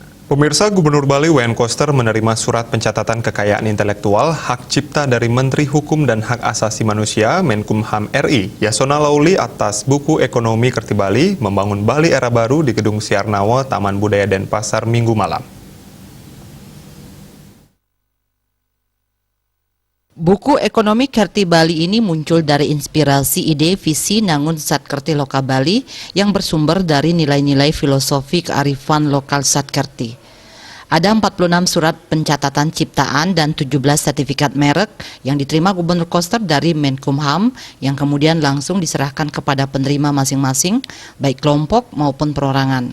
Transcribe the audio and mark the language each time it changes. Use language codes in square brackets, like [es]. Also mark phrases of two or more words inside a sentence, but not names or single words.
[id] Pemirsa, Gubernur Bali W.N. Koster menerima surat pencatatan kekayaan intelektual hak cipta dari Menteri Hukum dan Hak Asasi Manusia Menkumham RI, Yasona Lauli atas buku Ekonomi Kerti Bali, Membangun Bali Era Baru di Gedung Siarnawa, Taman Budaya Denpasar, Minggu malam. Buku Ekonomi Kerti Bali ini muncul dari inspirasi ide visi Nangun Satkerti Loka Bali yang bersumber dari nilai-nilai filosofi kearifan lokal Satkerti. Ada 46 surat pencatatan ciptaan dan 17 sertifikat merek yang diterima Gubernur Koster dari Menkumham yang kemudian langsung diserahkan kepada penerima masing-masing, baik kelompok maupun perorangan.